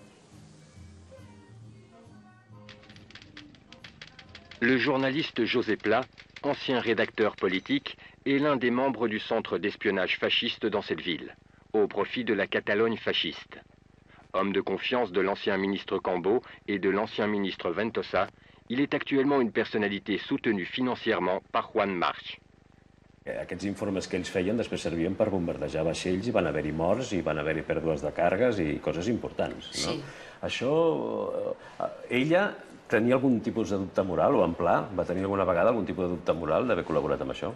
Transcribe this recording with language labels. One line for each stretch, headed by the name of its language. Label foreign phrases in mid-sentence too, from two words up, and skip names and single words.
French: Le journaliste José Pla, ancien rédacteur politique, est l'un des membres du centre d'espionnage fasciste dans cette ville, au profit de la Catalogne fasciste. Homme de confiance de l'ancien ministre Cambó et de l'ancien ministre Ventosa, il est actuellement une personnalité soutenue financièrement par Juan March.
Catalan: Aquests informes que ells feien després servien per bombardejar vaixells i van haver-hi morts i van haver-hi pèrdues de càrregues i coses importants. No? Sí. Això, ella tenia algun tipus de dubte moral, o en Pla va tenir alguna vegada algun tipus de dubte moral d'haver col·laborat amb això?